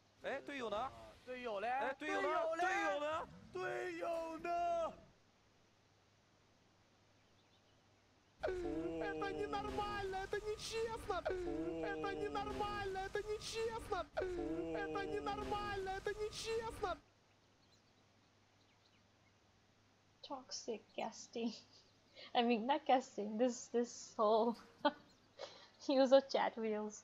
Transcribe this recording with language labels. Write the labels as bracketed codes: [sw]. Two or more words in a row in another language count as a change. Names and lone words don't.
[zh] 哎，队友呢？队友嘞？哎，队友呢？队友呢？队友呢 [ru] Это ненормально, это нечестно! Это ненормально, это нечестно! Это ненормально, это нечестно! [en] Toxic casting. I mean, not casting. This whole use of chat wheels.